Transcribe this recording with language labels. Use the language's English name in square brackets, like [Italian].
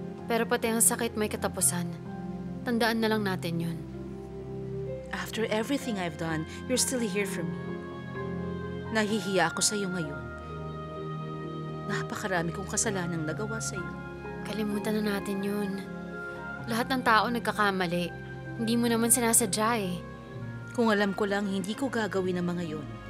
[Filipino] Pero pati ang sakit may katapusan. Tandaan na lang natin yun. [English] After everything I've done, you're still here for me. [Filipino] Nahihiya ako sa'yo ngayon. Napakarami kong kasalanang nagawa sa'yo. Kalimutan na natin yun. Lahat ng tao nagkakamali. Hindi mo naman sinasadya eh. Kung alam ko lang, hindi ko gagawin ang mga yun.